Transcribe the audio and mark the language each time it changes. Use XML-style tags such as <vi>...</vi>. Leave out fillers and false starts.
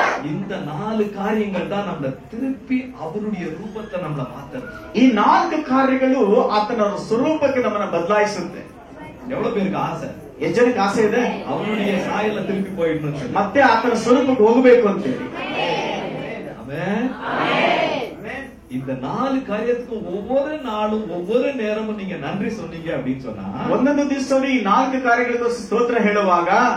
<ta>இந்த 4 காரியங்கள் தான் நம்மள திருப்பி அவருடைய ரூபத்தை நம்மள மாத்துது.</ta> <kn>ಈ 4 ಕಾರ್ಯಗಳು ಆತನ ಸ್ವರೂಪಕ್ಕೆ ನಮ್ಮನ್ನ ಬದಲಾಯಿಸುತ್ತೆ.</kn> <ta>எவ்வளவு பேருக்கு ஆசை?</ta> <kn>ಎಷ್ಟಕ್ಕೆ ಆಸೆ ಇದೆ?</kn> <ta>அவருடைய சாயல்ல திருப்பி போயிடணும்,</ta> <kn>ಮತ್ತೆ ಆತನ ಸ್ವರೂಪಕ್ಕೆ ಹೋಗಬೇಕು ಅಂತ ಹೇಳಿ.</kn> <ta>ஆமென். இந்த 4 காரியத்துக்கும் ஒவ்வொரு நாளும் ஒவ்வொரு நேரமும் நீங்க நன்றி சொன்னீங்க அப்படின்னு சொன்னா,</ta> <kn>ಒಂದೊಂದು ದಿವಸದಲ್ಲಿ ಈ 4 ಕಾರ್ಯಗಳಿಗೂ ಸ್ತೋತ್ರ ಹೇಳುವಾಗ</kn>